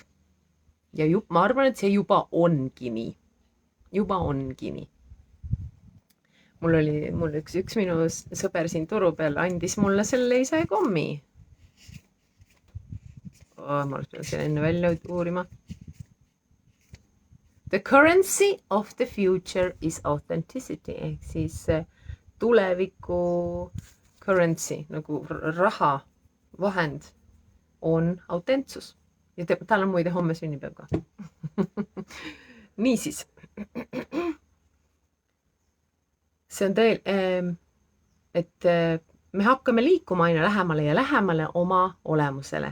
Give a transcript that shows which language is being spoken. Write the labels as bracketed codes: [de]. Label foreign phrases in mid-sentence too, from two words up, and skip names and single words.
[et] Ja ma arvan, et see juba ongi nii. Mul üks minu sõber siin turu peal andis mulle selle ise kommi. Ma oleks pidanud selle enne välja uurima. [en] The currency of the future is authenticity, [et] ehk siis tuleviku currency, nagu raha, vahend on autentsus. Ja tal on muide homme sünnipäev ka. Niisiis. See on et me hakkame liikuma aina lähemale ja lähemale oma olemusele.